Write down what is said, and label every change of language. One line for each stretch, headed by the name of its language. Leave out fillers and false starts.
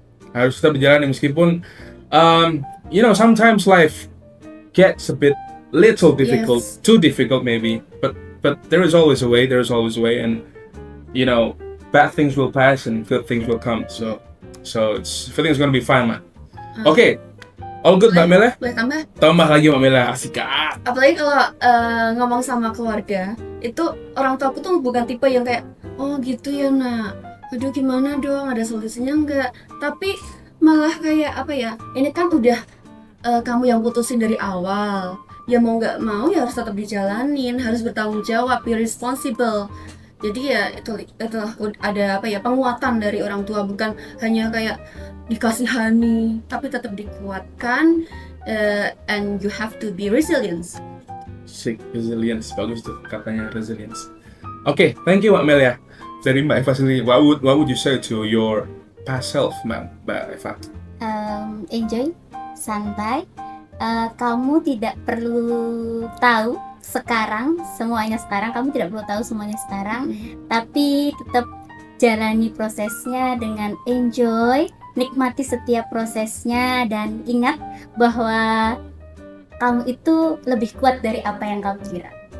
Indonesian: Harus tetap dijalani meskipun
English: sometimes life gets a little difficult, too difficult maybe, but there is always a way, and bad things will pass and good things will come, so feeling is gonna be fine, man. Okay, all good, Mbak Mela?
Indonesian: Boleh tambah lagi, Mbak Mela, asik. Apalagi kalau ngomong sama keluarga, itu orang tua aku tuh bukan tipe yang kayak, oh gitu ya nak, aduh gimana dong, ada solusinya enggak, tapi malah kayak apa ya, ini kan udah kamu yang putusin dari awal, ya mau nggak mau ya harus tetap dijalanin, harus bertanggung jawab,
English: be responsible.
Indonesian: Jadi ya itu ada penguatan dari orang tua, bukan hanya kayak dikasihani, tapi tetap dikuatkan,
English: and you have to be resilient. Resilience,
Indonesian: bagus tuh katanya,
English: resilience. Okay, thank you Mbak Melia.
Indonesian: Dari Mbak Eva sendiri,
English: what would you say to your past self, Mbak Eva?
Indonesian: Enjoy, santai. Kamu tidak perlu tahu semuanya sekarang. Kamu tidak perlu tahu semuanya sekarang, tapi tetap jalani prosesnya dengan enjoy, nikmati setiap prosesnya, dan ingat bahwa kamu itu lebih kuat dari apa yang kamu kira.